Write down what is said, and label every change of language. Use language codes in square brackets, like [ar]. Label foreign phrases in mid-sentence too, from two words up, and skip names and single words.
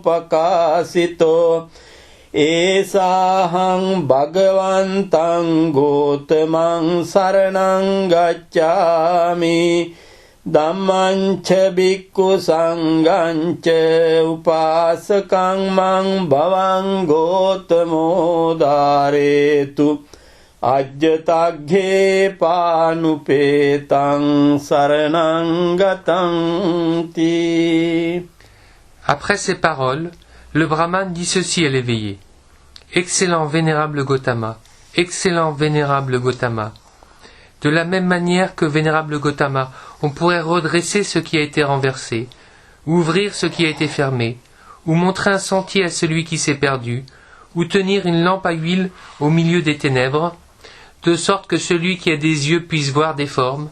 [pi] pakasito Esahang bhagavantang gotamang saranang gacchami Dhammancha bhikkhu sanghancha upasakang mang bhavang gotamo dharetu Ajjataghe panupetang saranang gatanti. [fr] Après ces paroles, le brahmane dit ceci à l'éveillé. Excellent vénérable Gautama, excellent vénérable Gautama. De la même manière que vénérable Gautama, on pourrait redresser ce qui a été renversé, ouvrir ce qui a été fermé, ou montrer un sentier à celui qui s'est perdu, ou tenir une lampe à huile au milieu des ténèbres, de sorte que celui qui a des yeux puisse voir des formes.